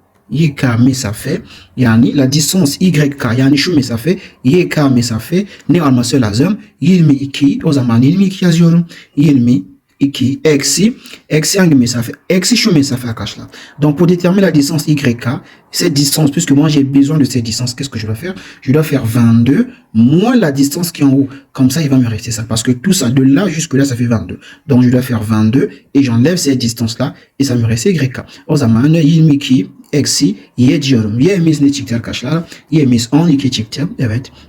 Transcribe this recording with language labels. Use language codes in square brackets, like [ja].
[tr] YK mesafe yani [fr] la distance [tr] YK yani şu mesafe YK mesafe ne olması lazım? 22. O zaman 22 yazıyorum. 22 eksi hangi mesafe? Eksi şu mesafe arkadaşlar. [fr] Donc pour déterminer la distance YK, cette distance, puisque moi j'ai besoin de cette distance, qu'est-ce que je dois faire? Je dois faire 22 moins la distance qui est en haut. Comme ça, il va me rester ça. Parce que tout ça, de là jusque là, ça fait 22. Donc je dois faire 22 et j'enlève cette distance-là et ça me reste YK. [tr] O zaman 22 eksi Y diyorum. Y'miz ne çıktı arkadaşlar? Y'miz 12 çıktı. Evet.